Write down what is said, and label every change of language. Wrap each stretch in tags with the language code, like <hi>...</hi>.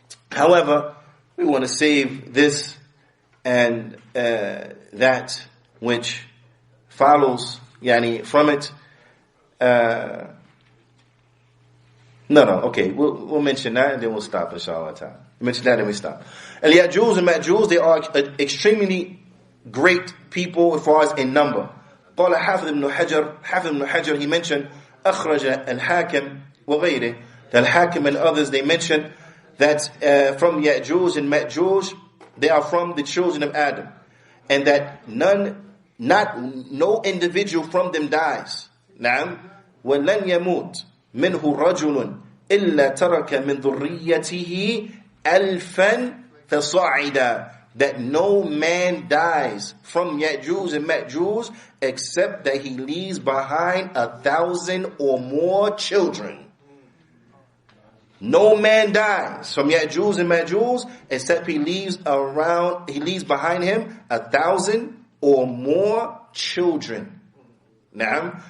<en>However, we want to save this and that which follows from it. Okay, we'll mention that and then we'll stop, inshallah ta'ala. Mention that and we stop. Al-Ya'juj and Ma'juj, they are extremely great people as far as in number.</en> <ar>قال حافظ ابن حجر,</ar> <en>he mentioned</en> <ar>أخرج الحاكم وغيره.</ar> <en>The Al-Hakim and others, they mentioned that from Ya'juj and Ma'juj, they are from the children of Adam. And that no individual from them dies.</en> <ar>نعم وَلَنْ يَمُوتْ منه رجل إلا ترك من ذريته ألفا فصعدا.</ar> <en>That no man dies from Ya'juj and Ma'juj except that he leaves behind 1,000 or more children. No man dies from Ya'juj and Ma'juj except he leaves behind him 1,000 or more children. Naam.</en>